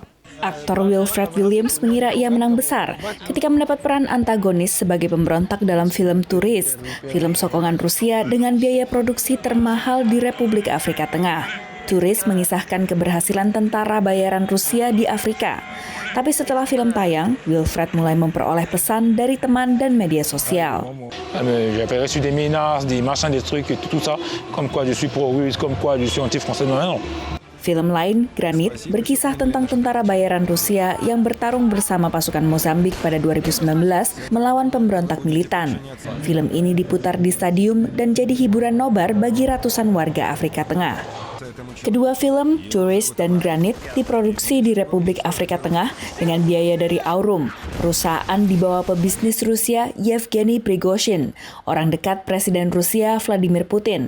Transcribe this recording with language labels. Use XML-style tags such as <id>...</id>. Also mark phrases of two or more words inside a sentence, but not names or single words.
<id>Aktor Wilfred Williams mengira ia menang besar ketika mendapat peran antagonis sebagai pemberontak dalam film Tourist, film sokongan Rusia dengan biaya produksi termahal di Republik Afrika Tengah. Tourist mengisahkan keberhasilan tentara bayaran Rusia di Afrika. Tapi setelah film tayang, Wilfred mulai memperoleh pesan dari teman dan media sosial.</id> <fr>J'avais reçu des menaces, des machins, des trucs, tout ça, comme quoi je suis pro-russe, comme quoi je suis anti-français. Non.</fr> <id>Film lain, Granit, berkisah tentang tentara bayaran Rusia yang bertarung bersama pasukan Mozambik pada 2019 melawan pemberontak militan. Film ini diputar di stadium dan jadi hiburan nobar bagi ratusan warga Afrika Tengah. Kedua film, Tourist dan Granit, diproduksi di Republik Afrika Tengah dengan biaya dari Aurum, perusahaan di bawah pebisnis Rusia Yevgeny Prigozhin, orang dekat Presiden Rusia Vladimir Putin.</id>